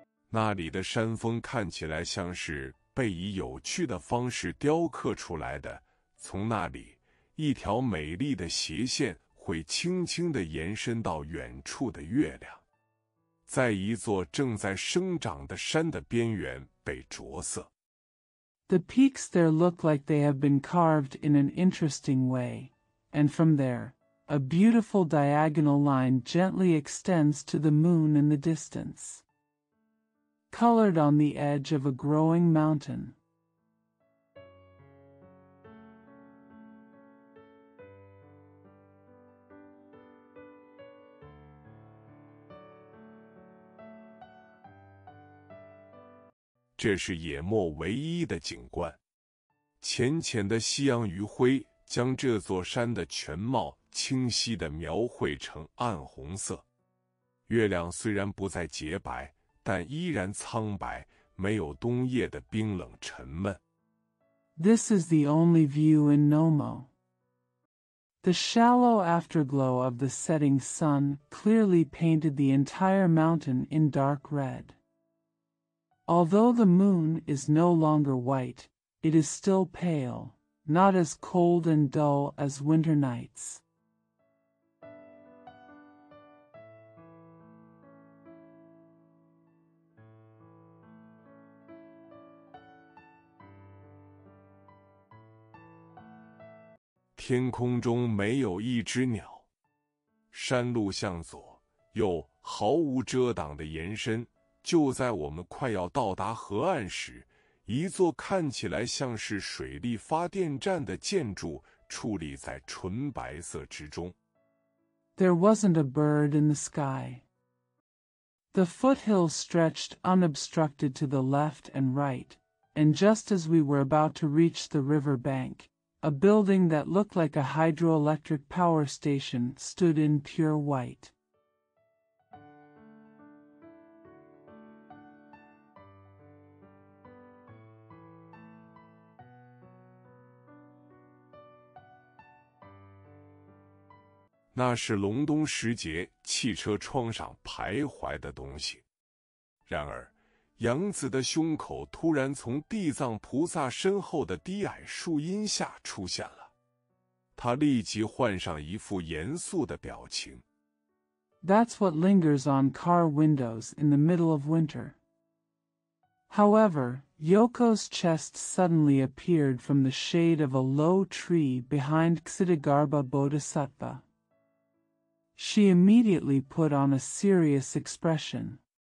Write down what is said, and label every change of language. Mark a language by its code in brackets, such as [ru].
[zh] 那里的山峰看起来像是被以有趣的方式雕刻出来的，从那里，一条美丽的斜线会轻轻地延伸到远处的月亮，在一座正在生长的山的边缘被着色。 [en] The peaks there look like they have been carved in an interesting way, and from there, a beautiful diagonal line gently extends to the moon in the distance, colored on the edge of a growing mountain. [zh] 这是野漠唯一的景观，浅浅的夕阳余晖将这座山的全貌清晰地描绘成暗红色。月亮虽然不再洁白，但依然苍白，没有冬夜的冰冷沉闷。 [en] This is the only view in Nomo. The shallow afterglow of the setting sun clearly painted the entire mountain in dark red. Although the moon is no longer white, it is still pale, not as cold and dull as winter nights. [zh] 天空中没有一只鸟，山路向左右毫无遮挡的延伸。就在我们快要到达河岸时，一座看起来像是水力发电站的建筑矗立在纯白色之中。 [en] There wasn't a bird in the sky. The foothills stretched unobstructed to the left and right, and just as we were about to reach the river bank, a building that looked like a hydroelectric power station stood in pure white. [zh] 那是隆冬时节汽车窗上徘徊的东西。然而，杨子的胸口突然从地藏菩萨身后的低矮树荫下出现了，他立即换上一副严肃的表情。 [en] That's what lingers on car windows in the middle of winter. However, Yoko's chest suddenly appeared from the shade of a low tree behind Ksitigarbha Bodhisattva. She immediately put on a serious expression.